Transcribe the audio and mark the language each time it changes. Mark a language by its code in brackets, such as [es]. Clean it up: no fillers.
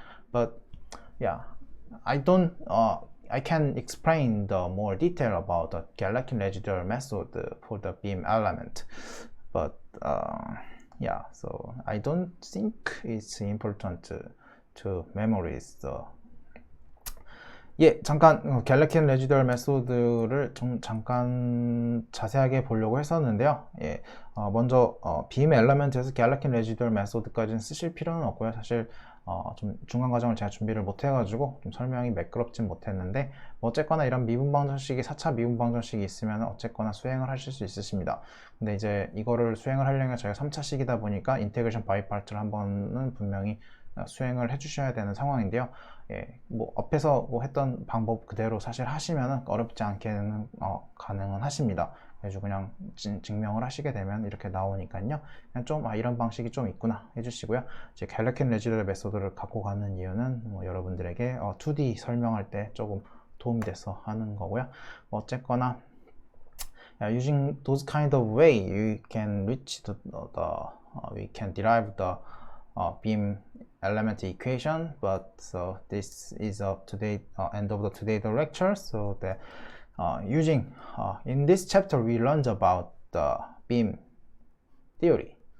[en] But yeah, I can explain the more detail about the Galerkin residual method for the beam element, but yeah, so I don't think it's important to memorize the. [ko] 예, 잠깐 갤럭킨 레지더얼 메소드를 좀 잠깐 자세하게 보려고 했었는데요. 예, 먼저 빔 엘리먼트에서 갤럭킨 레지더얼 메소드까지는 쓰실 필요는 없고요. 사실 좀 중간 과정을 제가 준비를 못 해가지고 좀 설명이 매끄럽진 못했는데, 어쨌거나 이런 미분 방정식이 4차 미분 방정식이 있으면 어쨌거나 수행을 하실 수 있으십니다. 근데 이제 이거를 수행을 하려면 저희가 3차식이다 보니까 인테그레이션 바이 파트를 한번은 분명히 수행을 해주셔야 되는 상황인데요. 예, 뭐 앞에서 뭐 했던 방법 그대로 사실 하시면은 어렵지 않게는 가능은 하십니다. 그래서 그냥 증명을 하시게 되면 이렇게 나오니까요. 그냥 좀 이런 방식이 좀 있구나 해주시고요. 이제 갤럭킨 레지더얼 메소드를 갖고 가는 이유는 뭐 여러분들에게 2D 설명할 때 조금 도움이 돼서 하는 거고요. 어쨌거나 [en] using those kind of way, you can reach we can derive the beam element equation. But so this is today end of the today's lecture. So that using in this chapter we learned about the beam theory.